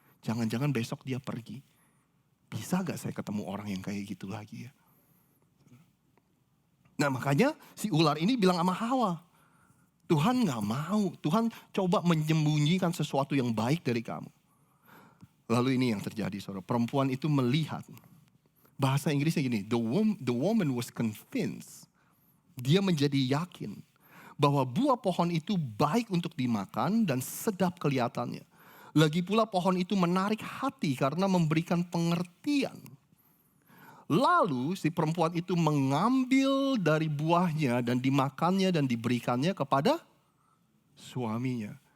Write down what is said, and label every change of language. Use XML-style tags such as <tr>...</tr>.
<id>Jangan-jangan besok dia pergi. Bisa gak saya ketemu orang yang kayak gitu lagi ya? Nah makanya si ular ini bilang sama Hawa. Tuhan gak mau. Tuhan coba menyembunyikan sesuatu yang baik dari kamu. Lalu ini yang terjadi saudara. Perempuan itu melihat. Bahasa Inggrisnya gini.</id> <en>The woman was convinced.</en> <id>Dia menjadi yakin. Bahwa buah pohon itu baik untuk dimakan dan sedap kelihatannya. Lagi pula pohon itu menarik hati karena memberikan pengertian. Lalu si perempuan itu mengambil dari buahnya dan dimakannya dan diberikannya kepada suaminya.</id>